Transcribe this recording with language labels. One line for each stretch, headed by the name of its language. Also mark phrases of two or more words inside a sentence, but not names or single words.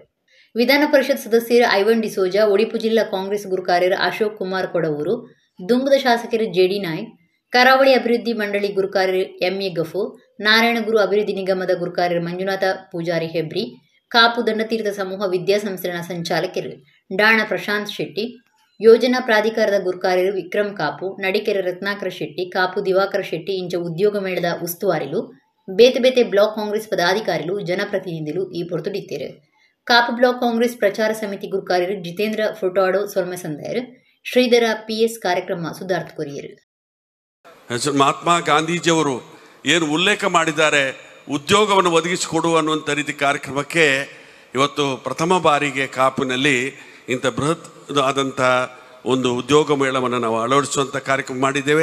Tulu: ವಿಧಾನ ಪರಿಷತ್ ಸದಸ್ಯರು ಐವನ್ ಡಿಸೋಜಾ, ಒಡಿಪು ಜಿಲ್ಲಾ ಕಾಂಗ್ರೆಸ್ ಗುರುಕಾರ್ಯರು ಅಶೋಕ್ ಕುಮಾರ್ ಕೊಡವೂರು, ದುಂಬುದ ಶಾಸಕರು ಜೆಡಿ ನಾಯ್ಕ್, ಕರಾವಳಿ ಅಭಿವೃದ್ಧಿ ಮಂಡಳಿ ಗುರುಕಾರ್ಯರು ಎಂಎ ಗಫೂರ್, ನಾರಾಯಣಗುರು ಅಭಿವೃದ್ಧಿ ನಿಗಮದ ಗುರುಕಾರ್ಯರು ಮಂಜುನಾಥ ಪೂಜಾರಿ ಹೆಬ್ರಿ, ಕಾಪು ದಂಡತೀರ್ಥ ಸಮೂಹ ವಿದ್ಯಾಸಂಸ್ಥೆನ ಸಂಚಾಲಕರು ಡಾಣ ಪ್ರಶಾಂತ್ ಶೆಟ್ಟಿ, ಯೋಜನಾ ಪ್ರಾಧಿಕಾರದ ಗುರುಕಾರ್ಯರು ವಿಕ್ರಮ್ ಕಾಪು, ನಡಿಕೆರೆ ರತ್ನಾಕರ ಶೆಟ್ಟಿ, ಕಾಪು ದಿವಾಕರ ಶೆಟ್ಟಿ ಇಂಚ ಉದ್ಯೋಗ ಮೇಳದ ಉಸ್ತುವಾರಿಲು ಬೇತೆ ಬೇತೆ ಬ್ಲಾಕ್ ಕಾಂಗ್ರೆಸ್ ಪದಾಧಿಕಾರಿಗಳು ಜನಪ್ರತಿನಿಧಿಗಳು ಈ ಪೊರ್ತುಡಿತ್ತೇರು. ಕಾಪು ಬ್ಲಾಕ್ ಕಾಂಗ್ರೆಸ್ ಪ್ರಚಾರ ಸಮಿತಿ ಗುರುಕಾರ್ಯರು ಜಿತೇಂದ್ರ ಫೋಟಾಡೋ ಸೊಲ್ಮೆ ಸಂದಾಯರು, ಶ್ರೀಧರ ಪಿಎಸ್ ಕಾರ್ಯಕ್ರಮ ಸುಧಾರ್ಥ ಕೊರಿಯರು.
Kannada: ಮಹಾತ್ಮ ಗಾಂಧೀಜಿಯವರು ಏನು ಉಲ್ಲೇಖ ಮಾಡಿದ್ದಾರೆ, ಉದ್ಯೋಗವನ್ನು ಒದಗಿಸಿಕೊಡು ಅನ್ನುವಂಥ ರೀತಿ ಕಾರ್ಯಕ್ರಮಕ್ಕೆ ಇವತ್ತು ಪ್ರಥಮ ಬಾರಿಗೆ ಕಾಪಿನಲ್ಲಿ ಇಂಥ ಬೃಹತ್ ಆದಂಥ ಒಂದು ಉದ್ಯೋಗ ಮೇಳವನ್ನು ನಾವು ಅಳವಡಿಸುವಂಥ ಕಾರ್ಯಕ್ರಮ ಮಾಡಿದ್ದೇವೆ.